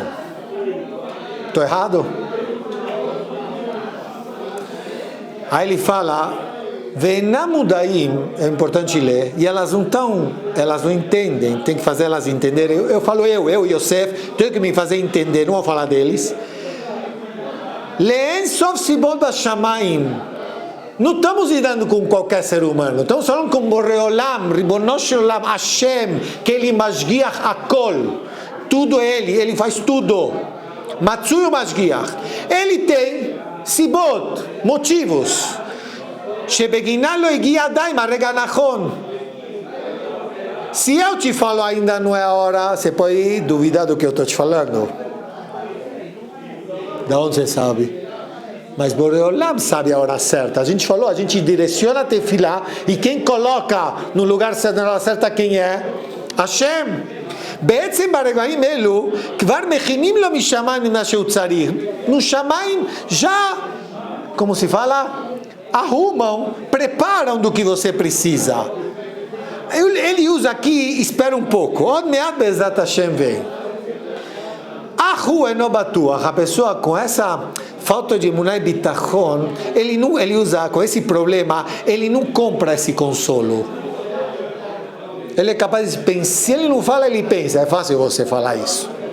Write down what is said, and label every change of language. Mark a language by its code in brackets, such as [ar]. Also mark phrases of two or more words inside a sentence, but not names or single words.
[pt] Estou errado? Aí ele fala, Venamudaim, é importante ler, e elas não entendem, tem que fazer elas entenderem. Eu falo Yosef, tenho que me fazer entender, não vou falar deles. [he] לאין סוף סיבות בשמים. [pt] Não estamos lidando com qualquer ser humano, estamos falando com Boreolam, [he] רבונו של עולם, [pt] Hashem, que ele [he] משגיח הכל, [pt] tudo ele faz tudo. [he] מצוי משגיח. [pt] Ele tem sibot, motivos. Se eu te falo ainda não é a hora, você pode duvidar do que eu estou te falando. Da onde você sabe? Mas Boreolam sabe a hora certa. A gente falou, a gente direciona a tefilá e quem coloca no lugar certo, na hora certa, quem é? Hashem. [he] בעצם ברגעים אלו כבר מכינים לו משמיים מה שהוא צריך. [pt] No shamayim já, como se fala, arrumam, preparam do que você precisa. Ele usa aqui, espera um pouco. [he] עוד מעט בעזרת השם vem. הוא אינו בטוח, [pt] a pessoa com essa falta de emuná e bitachon, ele usa com esse problema, ele não compra esse consolo. Ele é capaz de pensar, se ele não fala, ele pensa. É fácil você falar isso.